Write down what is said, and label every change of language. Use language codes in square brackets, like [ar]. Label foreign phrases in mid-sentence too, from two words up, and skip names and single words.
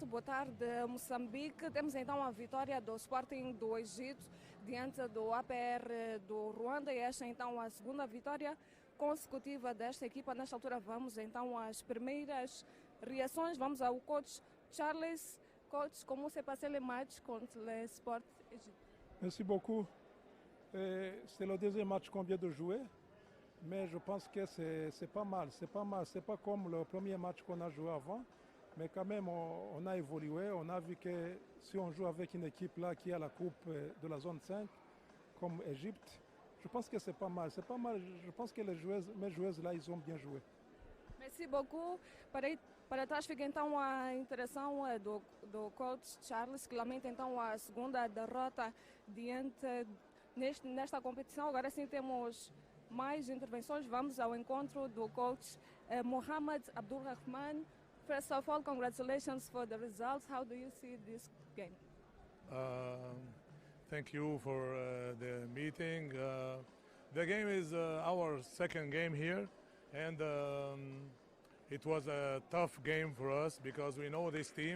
[pt] Boa tarde, Moçambique. Temos então a vitória do Sporting do Egito diante do APR do Ruanda, e esta então a segunda vitória consecutiva desta equipa. Nesta altura vamos então às primeiras reações. Vamos ao coach Charles. [fr] Coach, comment s'est passé le match contre le Sport Égypte? Merci beaucoup. C'est le deuxième match qu'on vient de jouer, mais je pense que c'est pas mal. C'est pas mal. C'est pas comme le premier match qu'on a joué avant, mais quand même on a évolué. On a vu que si on joue avec une équipe là qui a la coupe de la zone 5, comme Égypte, je pense que c'est pas mal. C'est pas mal. Je pense que mes joueuses là, ils ont bien joué. Merci beaucoup. [pt] Para trás fica então a interação do coach Charles, que lamenta então a segunda derrota nesta competição. Agora sim temos mais intervenções. Vamos ao encontro do coach Mohamed Abdulrahman. [en] First of all, congratulations for the results. How do you see this game? Thank you for the meeting. The game is our second game here, and it was a tough game for us because we know this team.